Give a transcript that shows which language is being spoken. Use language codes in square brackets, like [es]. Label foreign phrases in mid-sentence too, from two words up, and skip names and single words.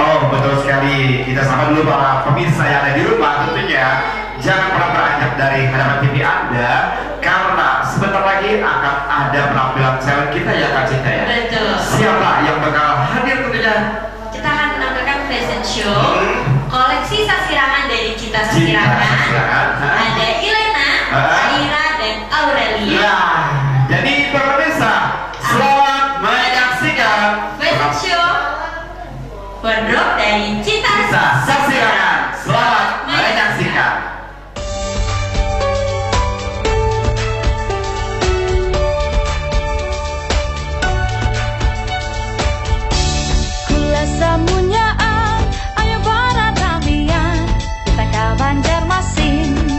[id] Oh, betul sekali. Kita sapa dulu para pemirsa yang ada di rumah tentunya. Jangan pernah beranjak dari hadapan TV Anda karena sebentar lagi akan ada penampilan challenge kita ya Kak Cinta ya. Betul. Siapa yang bakal hadir tentunya? Kita akan menampilkan [en] fashion show [id] koleksi sasirangan dari Cinta Sasirangan. Ada Ilena, Aira, dan Aurelia. Nah, jadi pemirsa, selamat menyaksikan [en] Fashion show wardrobe dari Cinta [id] Sasirangan. Selamat menyaksikan. [bjn] Kula samunyaan, ayo para tamian, kita ke Banjarmasin.